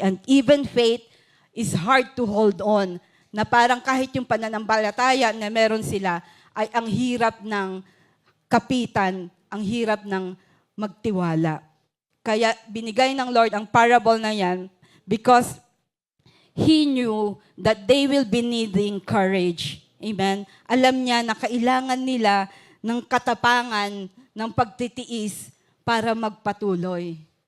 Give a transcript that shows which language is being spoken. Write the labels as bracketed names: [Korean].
[English] And even faith is hard to hold on. [Filipino] Na parang kahit yung pananampalataya na meron sila ay ang hirap ng kapitan, ang hirap ng magtiwala. Kaya binigay ng Lord ang parable na yan [English] because He knew that they will be needing courage. Amen? [Filipino] Alam niya na kailangan nila ng katapangan, ng pagtitiis para magpatuloy.